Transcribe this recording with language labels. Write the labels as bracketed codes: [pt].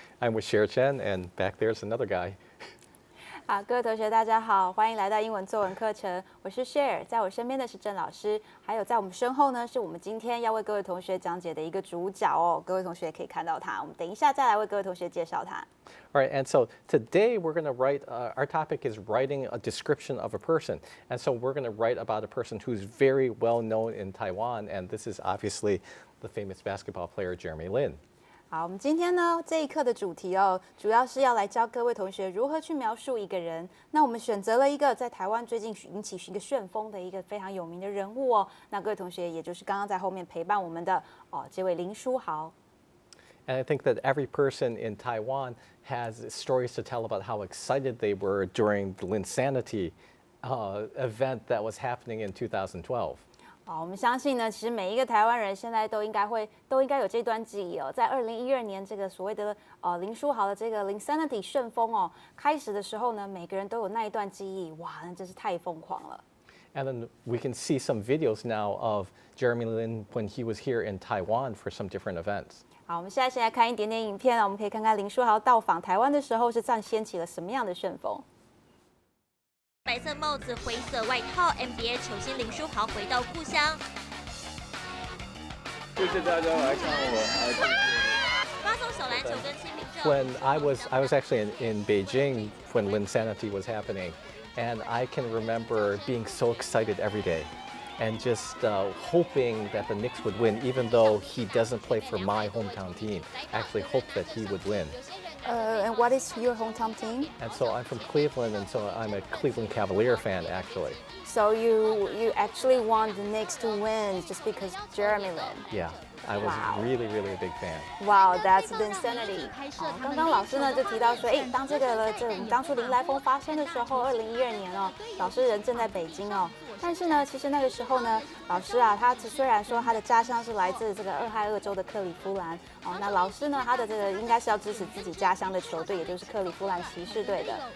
[en] I'm with Cher Chen, and back there's another guy. [zh] 好，各位同学大家好，欢迎来到英文作文课程。我是 Cher， 在我身边的是郑老师，还有在我们身后呢，是我们今天要为各位同学讲解的一个主角哦。各位同学也可以看到他，我们等一下再来为各位同学介绍他。 [en] All right, and so today we're going to write, our topic is writing a description of a person. And so we're going to write about a person who's very well known in Taiwan, and this is obviously the famous basketball player Jeremy Lin. [zh] 好，我们今天呢这一课的主题哦，主要是要来教各位同学如何去描述一个人。那我们选择了一个在台湾最近引起一个旋风的一个非常有名的人物哦。那各位同学，也就是刚刚在后面陪伴我们的这位林书豪。 [en] And I think that every person in Taiwan has stories to tell about how excited they were during the Linsanity event that was happening in 2012. [zh] 我们相信呢，其实每一个台湾人现在都应该有这段记忆哦。在2012年这个所谓的林书豪的这个 Linsanity 旋风哦开始的时候呢，每个人都有那一段记忆，哇，那真是太疯狂了。 [en] And then we can see some videos now of Jeremy Lin when he was here in Taiwan for some different events. [zh] 好，我们现在先来看一点点影片，我们可以看看林书豪到访台湾的时候是掀起了什么样的旋风。白色帽子、灰色外套 ，NBA 球星林书豪回到故乡。谢谢大家来看我。发送小篮球跟签名照。 [en] When I was actually in Beijing when Linsanity was happening, and I can remember being so excited every day. And just hoping that the Knicks would win, even though he doesn't play for my hometown team. I actually hoped that he would win. And what is your hometown team? And so I'm from Cleveland, and so I'm a Cleveland Cavalier fan, actually. So you actually want the Knicks to win just because Jeremy Lin? Yeah, I was really a big fan. Wow, that's insanity. [zh] 刚刚老师呢就提到说，当我们当初林来疯发生的时候，2012年哦，老师人正在北京哦。但是呢，其实那个时候呢，老师啊，他虽然说他的家乡是来自这个俄亥俄州的克利夫兰哦，那老师呢，他的这个应该是要支持自己家乡的球队，也就是克利夫兰骑士队的。